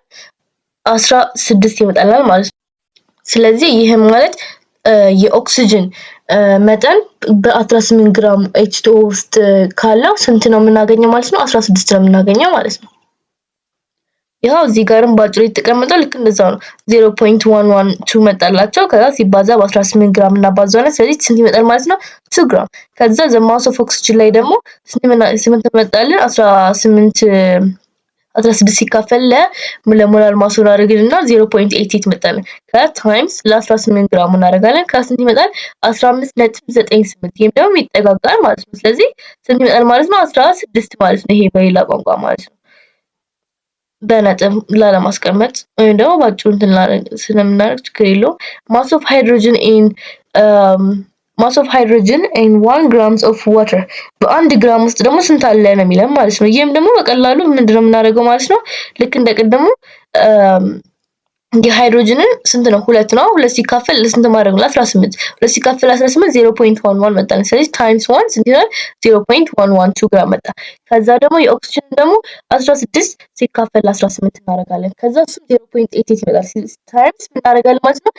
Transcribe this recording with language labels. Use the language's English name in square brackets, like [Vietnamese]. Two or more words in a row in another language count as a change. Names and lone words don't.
[Amharic] 16 ይመጣልናል ማለት ነው። ስለዚህ ይሄም ማለት የኦክሲጅን መጠን በ18 ግራም H2O ውስጥ ካለው ስንት ነው የምናገኘው ማለት ነው? 16 ነው የምናገኘው ማለት ነው። ያው እዚህ ጋርም ባጭሩ የተቀመጠው ልክ እንደዛው ነው። 0.112 መጣላቸው ከዛ ሲባዛ በ18 ግራም እናባዛዋለን። ስለዚህ ስንት ይመጣል ማለት ነው? 2 ግራም። ከዛ [English] the mass of oxygen [Amharic] ላይ ደግሞ ስንት መጣልን? 16 ሲካፈል ለሞላር ማሱ እናደርግልና 0.88 መጣልን። ከታይምስ ለ18 ግራም እናደርጋለን። ከስንት ይመጣል? 15.98 ይሄም ደግሞ ይጠጋጋል ማለት ነው። ስለዚህ ስንት ይመጣል ማለት ነው? 16 ማለት ነው። ይሄ በሌላ ቋንቋ ማለት ነው። በነጥብ ላለማስቀመጥ ወይም ደግሞ ባጭሩ እንትን ስለምናደርግ ችግር የለውም። [English] mass of hydrogen in 1 grams of water [Amharic] በ1 ግራም ውስጥ ደግሞ ስንት አለ ነው የሚለን ማለት ነው። ይሄም ደግሞ በቀላሉ ምንድነው የምናደርገው ማለት ነው ልክ እንደቀደሙ የሃይድሮጅንን ስንት ነው? 2 ነው። 2 ሲካፈል ለስንት ማድረግ ነው? 18 2 ሲካፈል 18 0.11 መጣ። ስለዚህ ታይምስ 1 ስንት ይሆናል? 0.112 ግራም መጣ። ከዛ ደግሞ የኦክሲጅን ደግሞ 16 ሲካፈል 18 እናደርጋለን። ከዛ እሱ 0.88 ይመጣል። ታይምስ ምን እናደርጋለን ማለት ነው?